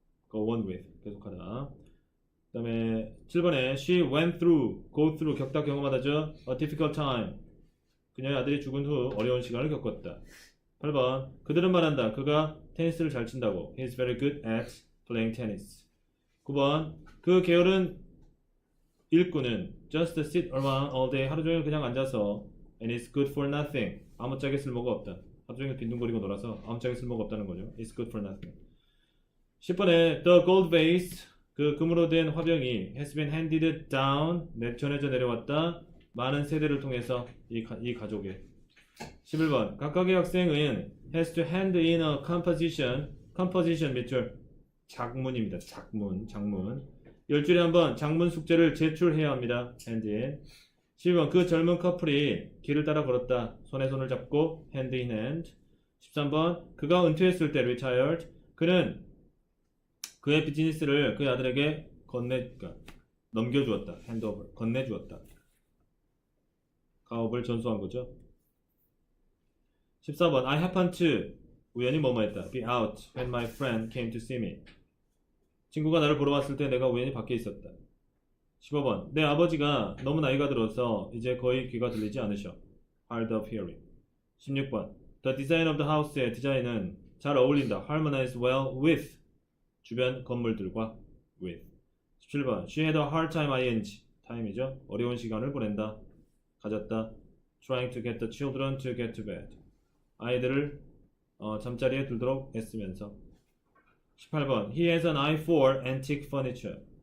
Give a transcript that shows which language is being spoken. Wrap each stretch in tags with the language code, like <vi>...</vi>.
<en>Go on with.</en> <ko>계속하다. 그 다음에 7번에</ko> <en>She went through. Go through.</en> <ko>겪다 경험하다죠.</ko> <en>A difficult time.</en> <ko>그녀의 아들이 죽은 후 어려운 시간을 겪었다. 8번. 그들은 말한다. 그가 테니스를 잘 친다고.</ko> <en>He's very good at playing tennis.</en> <ko>9번. 그 게으른 일꾼은</ko> <en>just sit around all day.</en> <ko>하루 종일 그냥 앉아서</ko> <en>and it's good for nothing.</en> <ko>아무짝에 쓸모가 없다. 하루 종일 빈둥거리고 놀아서 아무짝에 쓸모가 없다는 거죠.</ko> <en>It's good for nothing. 10번에 the gold vase.</en> <ko>그 금으로 된 화병이</ko> <en>has been handed down.</en> <ko>전해져 내려왔다. 많은 세대를 통해서 이 가족에. 11번. 각각의 학생은</ko> <en>has to hand in a composition</en> <ko>밑줄 작문입니다. 작문. 10주일에 한번 작문 숙제를 제출해야 합니다. hand in. 12번. 그 젊은 커플이 길을 따라 걸었다. 손에 손을 잡고</ko> <en>hand in hand.</en> <ko>13번. 그가 은퇴했을 때 retired. 그는 그의 비즈니스를 그의 아들에게 넘겨주었다. handover. 건네주었다. 가업을 전수한 거죠. 14번.</ko> <en>I happened to</en> <ko>우연히 뭐뭐했다.</ko> <en>be out when my friend came to see me.</en> <ko>친구가 나를 보러 왔을 때 내가 우연히 밖에 있었다. 15번. 내 아버지가 너무 나이가 들어서 이제 거의 귀가 들리지 않으셔.</ko> <en>hard of hearing.</en> <ko>16번. The design of the house의 디자인은 잘 어울린다.</ko> <en>harmonize well with</en> <ko>주변 건물들과 with. 17번.</ko> <en>She had a hard time ing.</en> <ko>time이죠. 어려운 시간을 보낸다. 가졌다.</ko> <en>trying to get the children to get to bed.</en> <ko>아이들을 잠자리에 들도록 애쓰면서. 18번.</ko> <en>He has an eye for antique furniture.</en>